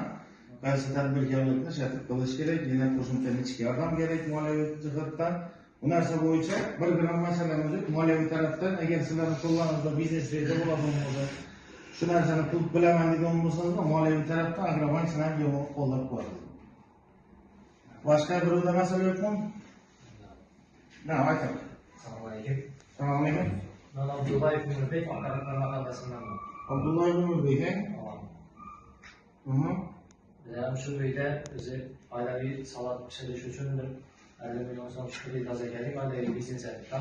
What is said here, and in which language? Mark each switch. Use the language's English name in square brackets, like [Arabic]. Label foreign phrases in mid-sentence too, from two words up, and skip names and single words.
[Uzbek] Qaysi tadbirkorlikni shartib qilish kerak, yana qo'shimcha ichki yordam kerak moliyaviy jihatdan. Bu narsa bo'yicha bir gram masalamiz yo'q. Moliyaviy tarafdan agar sizlarning qo'llaringizda biznes reja bo'ladigan bo'lsa, shu narsani qilib bilaman degan bo'lsangiz, moliyaviy tarafdan Agrobank sizlarni qo'llab qo'yadi. [Turkish] Başka bir oda [Uzbek] masala yo'qmi? Ne aytib? Assalomu alaykum. Assalomu alaykum. Men Abdullayev Nurbek, Oqariqlar mahallasidanman. Abdullayev Nurbek, Biz ham shu uyda o'zi oilaviy salat pishirish uchun bir 50 million so'm kredit olgandik, oilaviy biznes aytdim.